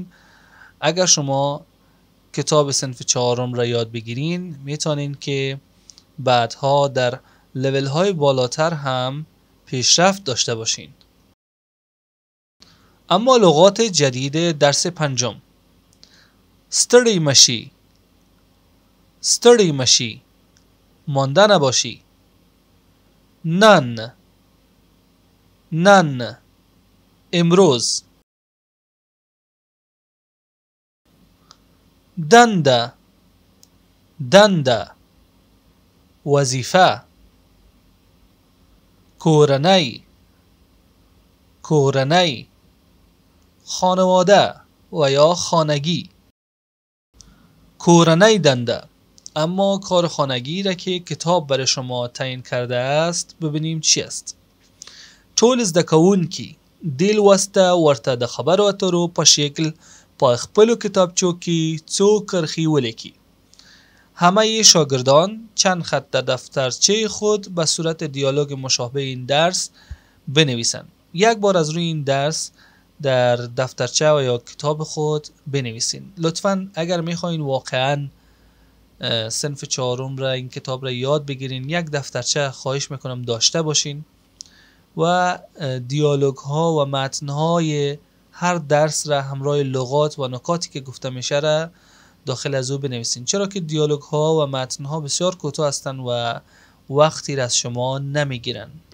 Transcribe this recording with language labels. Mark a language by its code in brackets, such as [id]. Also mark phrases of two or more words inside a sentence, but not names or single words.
[fa] اگر شما کتاب صنف 4 را یاد بگیرین میتونین که بعدها در لول های بالاتر هم پیشرفت داشته باشین. اما لغات جدید درس 5: [ps] ستړی مشی، ستړی مشی، [fa] مانده نباشی. [ps] نن، نن، امروز. دنده، دنده، وظیفه. کورنی، کورنی، [fa] خانواده و یا خانگی. [ps] کورنی دنده. [fa] اما کار خانگی را که کتاب برای شما تعیین کرده است ببینیم چی است. [ps] ټول زده کوونکي دې لوسته ورته د خبرو اترو په شکل په خپلو کتابچو کې څو کرښې ولیکي. [fa] همه شاگردان چند خط در دفترچه خود به صورت دیالوگ مشابه این درس بنویسند. یک بار از روی این درس در دفترچه و یا کتاب خود بنویسین. لطفاً اگر میخواین واقعاً صنف 4 را، این کتاب را یاد بگیرین، یک دفترچه خواهش میکنم داشته باشین و دیالوگ ها و متن های هر درس را همراه لغات و نکاتی که گفته میشه را داخل از او بنویسین، چرا که دیالوگ ها و متن ها بسیار کوتاه هستند و وقتی را از شما نمیگیرن.